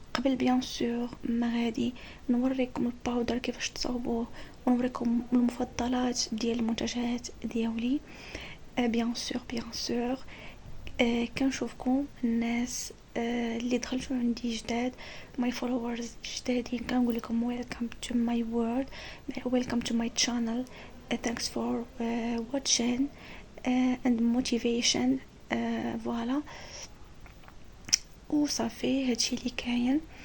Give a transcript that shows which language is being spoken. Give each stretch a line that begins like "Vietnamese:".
Arabic: وقبل بيان سور ما غادي نوريكم الباودر كيفاش تصاوبوه ونوريكم المفضلات ديال المنتجات ديالي، بيان سور كنشوفكم الناس اللي دخلتوا عندي جداد، ماي فولورز جدادين، كنقول لكم
English: Welcome to my world, welcome to my channel. thanks for watching and motivation.
Arabic: فوالا وصافي هادشي اللي كاين.